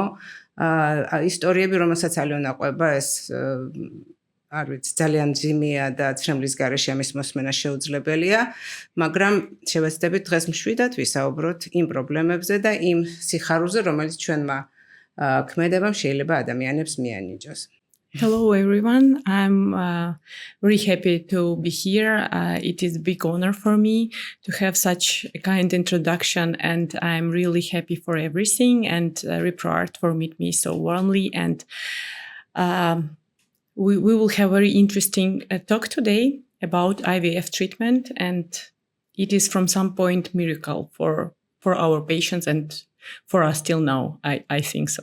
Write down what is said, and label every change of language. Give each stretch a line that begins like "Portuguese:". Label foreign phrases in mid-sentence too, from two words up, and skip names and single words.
Georgian: ისტორიები, რომელსაც ალიონა ყვება, ეს არ ვიცი, ძალიან ძიმეა და ცრემლის გარეშე ამის მოსმენა შეუძლებელია, მაგრამ შევეცდებით დღეს მშვიდად ვისაუბროთ იმ პრობლემებზე და იმ სიხარულზე, რომელიც ჩვენმა ქმედებამ შეიძლება ადამიანებს მიანიჭოს.
English: Hello everyone, I'm very happy to be here. It is a big honor for me to have such a kind introduction, and I'm really happy for everything, and reproart for meet me so warmly, and we will have a very interesting talk today about IVF treatment, and it is from some point miracle for our patients and for us till now, I think so.